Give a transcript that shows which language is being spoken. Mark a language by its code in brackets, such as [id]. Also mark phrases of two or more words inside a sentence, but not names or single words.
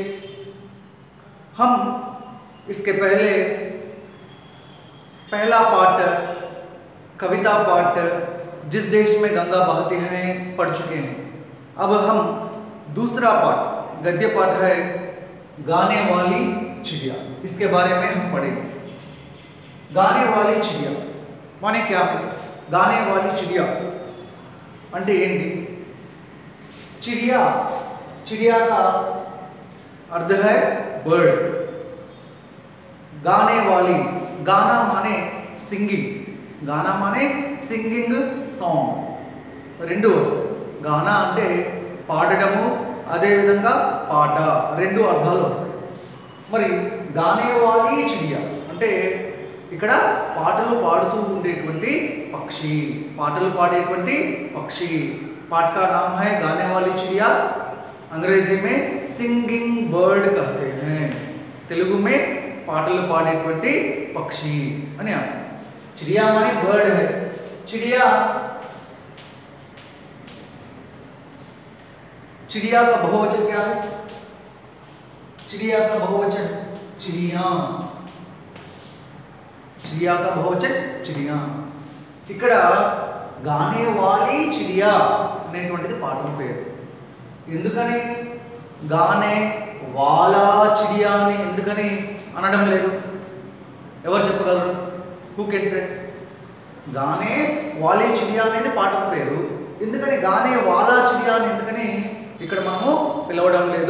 [hi] हम इसके पहले पहला पाठ कविता पाठ जिस देश में गंगा बहती है पढ़ चुके हैं। अब हम दूसरा पाठ गद्य पाठ है गाने वाली चिड़िया, इसके बारे में हम पढ़ेंगे। गाने वाली चिड़िया माने क्या है? [te] गाने वाली चिड़िया అంటే ఏంటి? [hi] चिड़िया, चिड़िया का अर्थ है बर्ड। गाने वाली, गाना माने सिंगिंग, गाना माने [en] singing song, [te] రెండు వస్తాయి. గానా అంటే పాడడము, అదేవిధంగా పాట, రెండు అర్థాలు వస్తాయి. మరి గానే వాలీ చిడియా అంటే ఇక్కడ పాటలు పాడుతూ ఉండేటువంటి పక్షి, పాటలు పాడేటువంటి పక్షి. [hi] पाठ का नाम है गाने वाली चिड़िया। अंग्रेजी में [en] singing bird [hi] कहते हैं। तेलुगु में [te] పాటలు పాడేటువంటి పక్షి అని అర్థం. [hi] चिड़िया माने बर्ड है। चिड़िया, चिड़िया का बहुवचन क्या है? चिड़िया का बहुवचन चिड़िया, चिड़िया का बहुवचन चिड़िया. [te] ఇక్కడ గానే వాలీ చిడియా అనేటువంటిది పాఠం పేరు. ఎందుకని [hi] गाने वाला चिड़िया [te] అని ఎందుకని అనడం లేదు? ఎవరు చెప్పగలరు? [en] who can say? [te] గానే వాలీ చిడియా అనేది పాఠం పేరు, ఎందుకని [hi] गाने वाला चिड़िया [te] అని ఎందుకని ఇక్కడ మనము పిలవడం లేదు?